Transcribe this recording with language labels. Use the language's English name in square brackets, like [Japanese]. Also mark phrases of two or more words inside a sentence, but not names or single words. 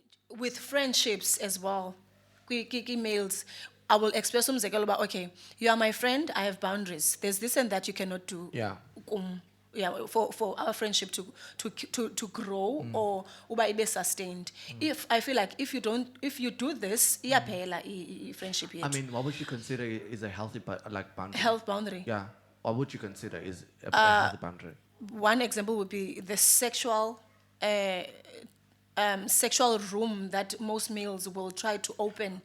[English] with friendships as well, emails, I will express [Xhosa] umzekelo uba, [English] okay, you are my friend, I have boundaries. There's this and that you cannot do. Yeah. Yeah, for our friendship to grow or [Xhosa] uba ibe [English] sustained. If I feel like if you do this, iyaphela friendship I yethu. mean, what would you consider is a healthy like boundary? Health boundary. Yeah. What would you consider is a healthy boundary? One example would be the uh, sexual room that most males will try to open.